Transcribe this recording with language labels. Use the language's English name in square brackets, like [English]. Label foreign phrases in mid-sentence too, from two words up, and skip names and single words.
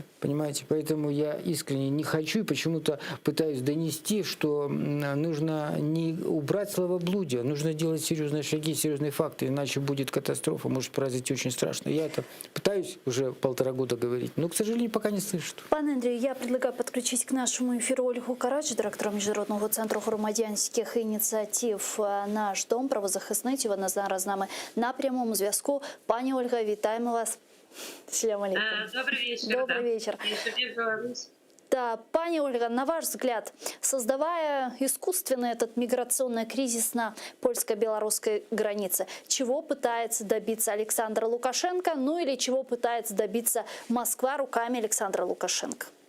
[Russian] Понимаете? Поэтому я искренне не хочу и почему-то пытаюсь донести, что нужно не убрать словоблудие, нужно делать серьезные шаги, серьезные факты, иначе будет катастрофа, может произойти очень страшно. Я это пытаюсь уже 1,5 года говорить, но, к сожалению, пока не слышу. [Ukrainian] Пане Андрію, я предлагаю підключити к нашому ефіру Ольгу Карач, директора Міжнародного центру громадянських ініціатив «Наш дом», правозахисницю. Вона зараз з нами на прямому зв'язку. Пані Ольга, вітаємо вас. [Arabic] سلام عليكم. [Russian] Добрый вечер. Добрый вечер. Беларусь. Да, пани Ольга, на ваш взгляд, создавая искусственный этот миграционный кризис на польско-белорусской границе, чего пытается добиться Александр Лукашенко, ну или чего пытается добиться Москва руками Александра Лукашенко?